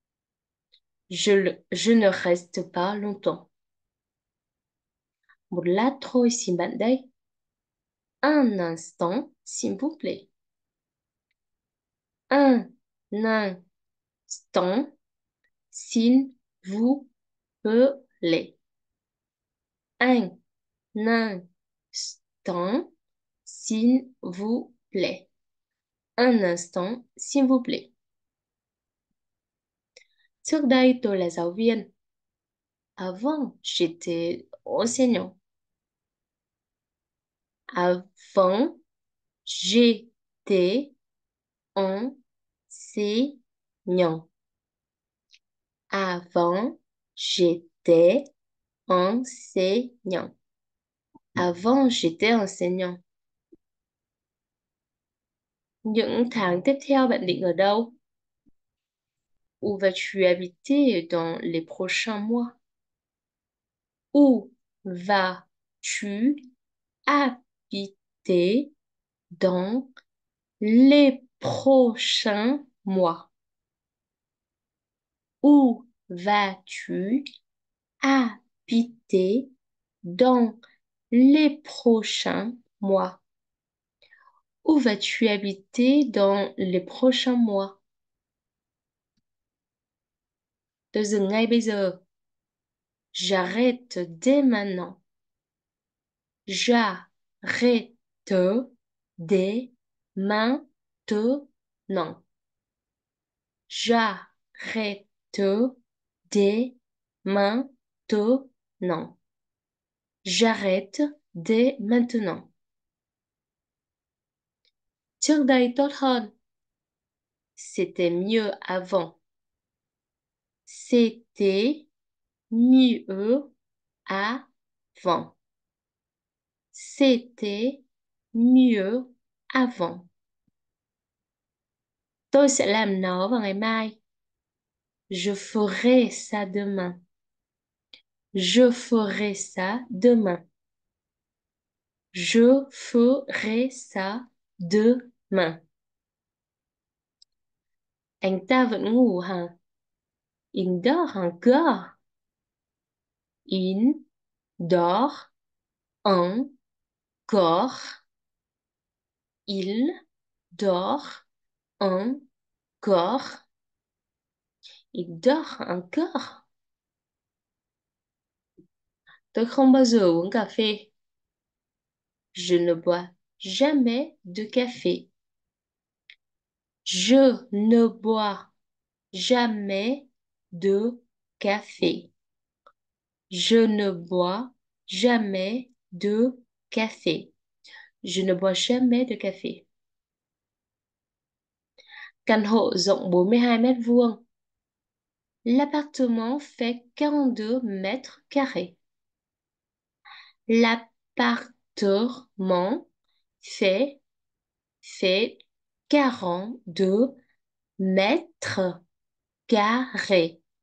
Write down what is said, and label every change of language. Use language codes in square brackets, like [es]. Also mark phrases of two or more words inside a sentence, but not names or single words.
[fr] Je ne reste pas longtemps. [vi] Một lát thôi xin bạn đây. [fr] Un instant, s'il vous plaît. Un instant, s'il vous plaît. Un instant, s'il vous plaît. Un instant, s'il vous plaît. [vi] Trước đây tôi là giáo viên. [fr] Avant, j'étais enseignant. Avant, j'étais enseignant. Avant, j'étais enseignant. Avant, j'étais enseignant. [vi] Những tháng tiếp theo bạn định ở đâu? [fr] Où vas-tu habiter dans les prochains mois? Où vas-tu habiter dans les prochains mois? Où vas-tu habiter dans les prochains mois? Où vas-tu habiter dans les prochains mois? [vi] Tôi dừng ngay bây giờ. [fr] J'arrête dès maintenant. J'arrête dès maintenant. J'arrête dès maintenant. J'arrête dès maintenant. [vi] Trước đây tốt hơn. [fr] C'était mieux avant. C'était mieux avant. C'était mieux avant. [vi] Tôi sẽ làm nó vào ngày mai. [fr] Je ferai ça demain. Je ferai ça demain. Je ferai ça demain. [vi] Anh ta vẫn ngủ hả? [fr] Il dort encore. Il dort encore. Il dort encore. Il dort encore. [vi] Tôi không bao giờ uống cà phê. [fr] Je ne bois jamais de café. Je ne bois jamais de café. Je ne bois jamais de café. Je ne bois jamais de café. [vi] Căn hộ rộng 42 mét vuông. [fr] L'appartement fait 42 mètres carrés. L'appartement fait 42 mètres carrés.